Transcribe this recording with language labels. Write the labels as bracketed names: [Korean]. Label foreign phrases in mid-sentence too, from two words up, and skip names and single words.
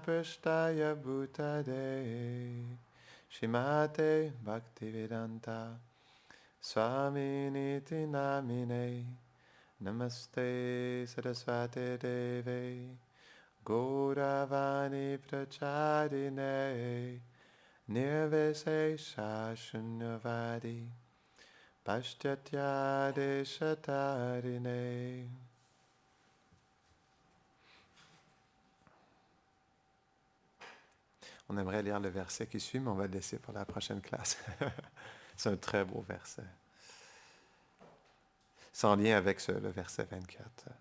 [Sanskrit] Prasthaya Bhutade, Shrimate Bhaktivedanta, Swamini Namine, Namaste Saraswati Deve, Gauravani Pracharine, Nirvesesha Shunyavadi, Paschatya Deshatarine. [French] On aimerait lire le verset qui suit, mais on va le laisser pour la prochaine classe. C'est un très beau verset. Sans lien avec le verset 24.